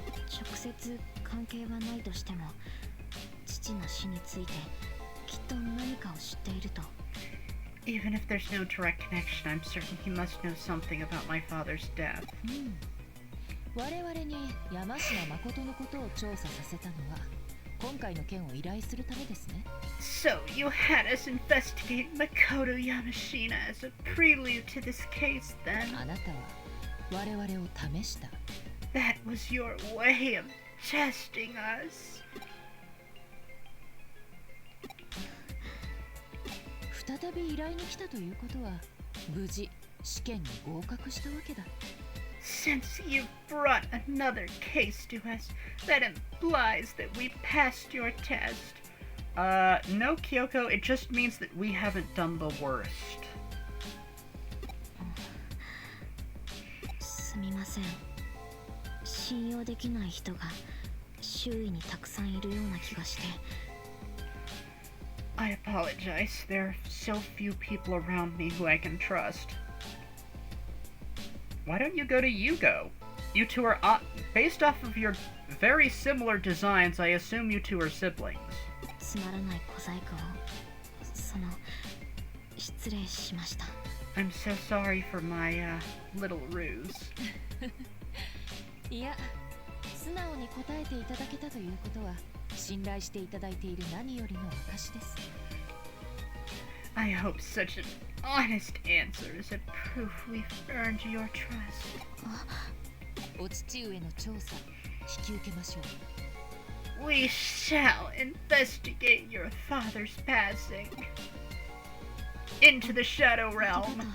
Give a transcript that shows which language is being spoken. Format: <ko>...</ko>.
<ja>直接関係はないとしても、父の死についてきっと何かを知っていると。</ja> <en>Even if there's no direct connection, I'm certain he must know something about my father's death.</en> <ja>我々に山科誠のことを調査させたのは今回の件を依頼するためですね。</ja> <en>So you had us investigate Makoto Yamashina as a prelude to this case, then?</en> <ja>あなたは我々を試した。</ja> <en>That was your way of testing us.</en> <ja>再び依頼に来たということは無事試験に合格したわけだ。</ja> <en>Since you brought another case to us, that implies that we passed your test. No, Kyoko, it just means that we haven't done the worst.</en> <ja>すみません。信用できない人が周囲にたくさんいるような気がして。</ja> <en>I apologize. There are so few people around me who I can trust. Why don't you go to Yugo? You two are based off of your very similar designs. I assume you two are siblings.</en> <ja>つまらない小細工を失礼しました。</ja> <en>I'm so sorry for my little ruse.</en> <ja>いや、素直に答えていただけたということは信頼していただいている何よりの証です。</ja> <en>I hope such an honest answer is a proof we've earned your trust.</en> <ja>お父上の調査引き受けましょう。</ja> <en>We shall investigate your father's passing into the Shadow Realm.</en>